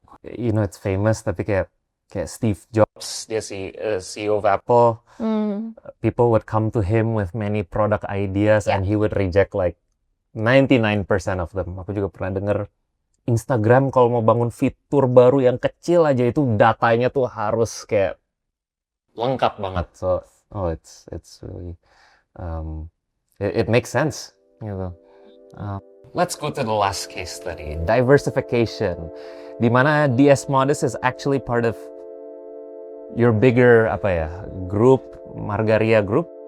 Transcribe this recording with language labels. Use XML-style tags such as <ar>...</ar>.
<en>You know, it's famous,</en> <id>tapi kayak</id> <en>Steve Jobs, dia CEO of Apple. People would come to him with many product ideas and he would reject like 99% of them.</en> <id>Aku juga pernah dengar Instagram kalau mau bangun fitur baru yang kecil aja itu datanya tuh harus kayak lengkap banget.</id> <en>So, it's really it makes sense gitu. Let's go to the last case study, diversification,</en> <id>di mana</id> <en>DS Modest is actually part of your bigger group, Margaria Group.</en>